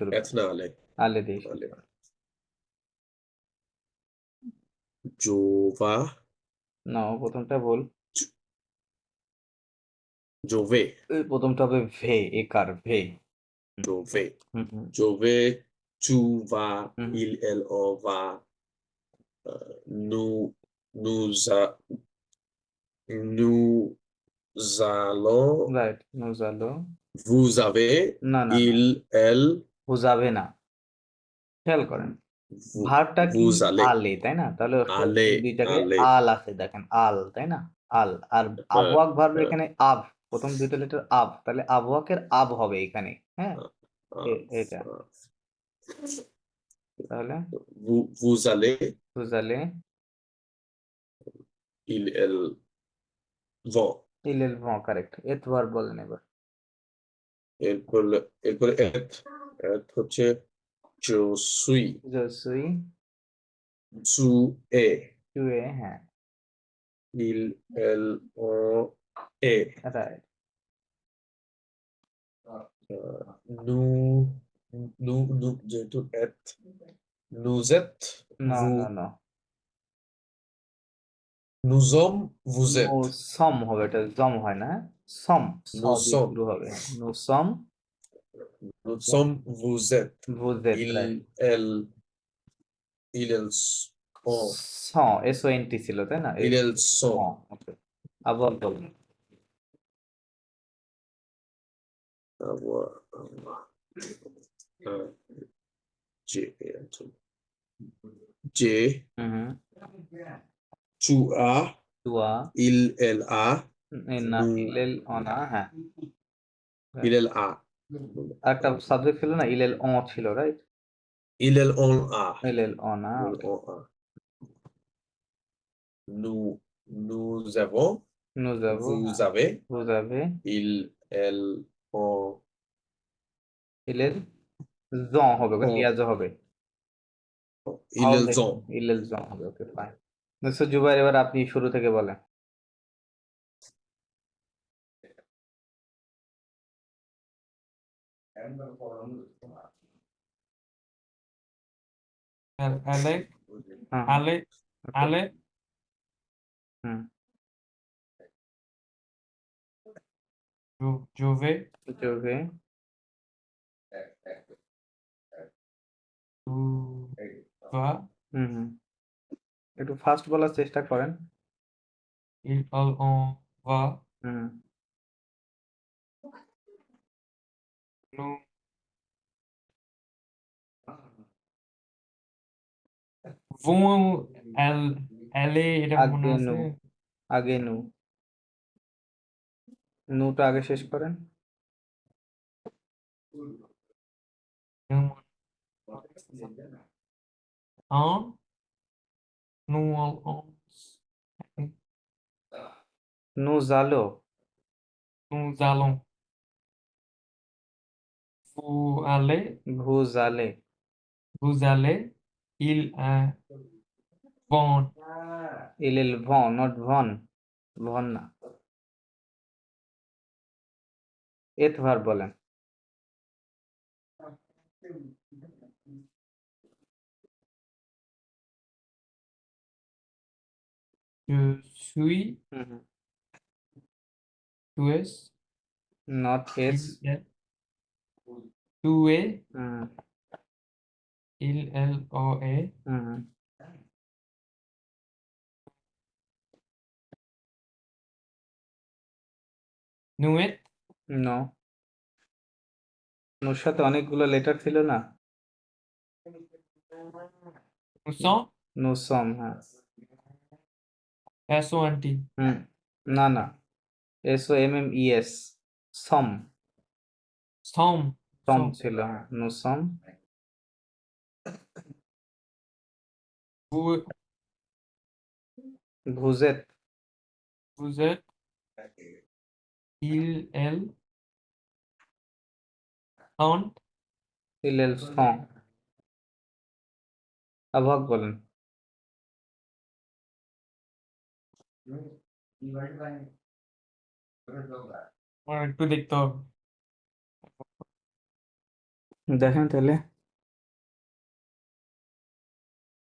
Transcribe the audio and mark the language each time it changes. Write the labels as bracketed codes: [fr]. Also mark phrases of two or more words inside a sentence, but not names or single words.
[bn] না আলে আলে দিয়ে শুরু আলে করেন। [fr] je vais, [bn] না প্রথমটা বল। [fr] je vais, এই প্রথমটা হবে ভে, একার ভে। je vais, হুম হুম je vais, tu va, হুম il on va, nous, nous, nous allons, [bn] রাইট, [fr] nous allons. vous avez, [bn] না না না, [fr] il, elle, [bn] বুঝাবে না। খেয়াল করেন [fr] vous, [bn] ভার্বটা কি? [fr] vous allez, [bn] আলে, তাই না? তাহলে [fr] aller, [bn] দুইটা জায়গায় [fr] aller, [bn] আল আছে, দেখেন আল, তাই না? আল। আর euh, আবওয়াক ভার্বের euh, এখানে আব, প্রথম দুইটা লেটার আব, তাহলে আবওয়াকের আব হবে এখানে। হ্যাঁ, euh, এটা তাহলে [fr] vous allez, [bn] বুঝালে [fr] il, elle, vont. il elle vont, [bn] কারেক্ট। এত ভার্ব বলেন এবার। এরপরে এত হচ্ছে [fr] je suis, je suis, tu es, tu es, হ্যাঁ il, elle, on est, [bn] রাইট। [fr] nous, nous, যেহেতু êtes, nous êtes, [bn] না [fr] vous, [bn] না না, [fr] nous sommes, vous [bn] নো [fr] êtes, [bn] সম হবে, এটা জম হয় না। সম, স [fr] nous [bn] দিয়ে [fr] sommes, [bn] শুরু হবে। [fr] nous sommes, nous sommes, vous êtes, vous êtes, রাইট। il, elles, on, [bn] স, এস ও এন টি ছিল, তাই না? [fr] il, elles sont, [bn] ওকে, আবার বলুন। [fr] avoir, euh, j'ai, j'ai, হুম হুম, tu as, tu as, il, elle a, [bn] না [fr] nous, il elle on a, হ্যাঁ। il, elle a, [bn] একটা সাবজেক্ট ছিল না, [fr] il elle a [bn] ছিল, রাইট? [fr] il, elle, on a, il elle on a, il, elle, [bn] ওকে। [fr] on a. Nous avons, nous avons, vous [bn] হ্যাঁ। [fr] avez, [bn] বুঝাবে, [fr] il, elle, on, il elle ont [bn] হবে, ওকে, [fr] on, [bn] লিয়াজ হবে। [fr] il, [bn] ভাওয়াল [fr] elles [bn] দেখুন, [fr] ont. il elle ont [bn] হবে, ওকে ফাইন। মিস্টার জুবাইর, এবার আপনি শুরু থেকে বলেন। [fr] Ale, [bn] হ্যাঁ, [fr] ale, [bn] ওকে, [fr] ale, হুম, Juve, je vais, tu vas, [bn] হুম হুম, একটু ফাস্ট বলার চেষ্টা করেন। [fr] il, elle, on va, হুম, nous, vont, elle, aller, [bn] এটা মনে আগে আছে? নু, আগে নু, নুটা আগে শেষ করেন। [fr] Nous, on, nous, on, nous allons, nous allons, vous allez, vous allez, ils, vont, il elle vont, [bn] নট ভন, ভন না। এত ভার্ব বলেন। [fr] je suis, হুম হুম, tu es, [bn] নট এস, [fr] il, elle, tu es, হুম il, elle, on est, হুম হুম, nous êtes, [bn] নো, নোর সাথে অনেকগুলো লেটার ছিল না। [fr] nous sommes, nous sommes, [bn] হ্যাঁ। [fr] SONT, [bn] হুম, না না, এস ও এম এম ই এস, সম, [fr] sommes, [bn] সম [fr] sommes, [bn] ছিল, হ্যাঁ। [fr] nous sommes, vous, vous êtes, vous êtes, il, elle, on, il elle sont, [bn] আভাগ বলেন। আমার একটু দেখতে হবে। দেখেন তাহলে।